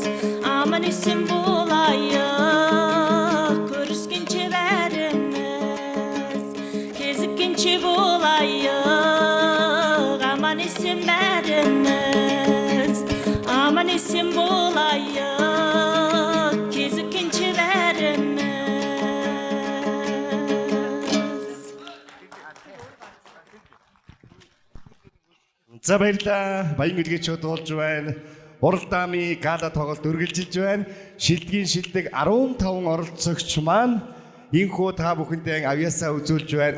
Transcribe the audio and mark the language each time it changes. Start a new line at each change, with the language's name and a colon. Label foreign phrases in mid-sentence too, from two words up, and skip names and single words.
Kazakh: Аман есен болайық көріскенше бәріміз, кезіккенше болайық аман есен бәріміз. Аман есен болайық кезіккенше бәріміз.
Mongolian: За баярлалаа. Баян үлгийчүүд болж байна. Уралдааны гала тоглолт үргэлжилж байна. Шилдгийн шилдэг 15 оролцогч маань инхүү та бүхэндээ авьяасаа үзүүлж байна.